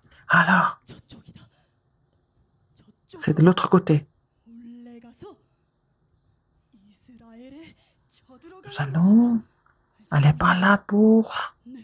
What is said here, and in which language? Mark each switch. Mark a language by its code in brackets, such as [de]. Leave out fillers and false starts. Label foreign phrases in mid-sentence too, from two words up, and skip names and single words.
[fr] Alors, [ko] 저쪽이다. [fr] c'est de l'autre côté. [ko] 몰래 가서 이스라엘에 쳐들어가는 [fr] Nous allons aller par là pour [ko] 네.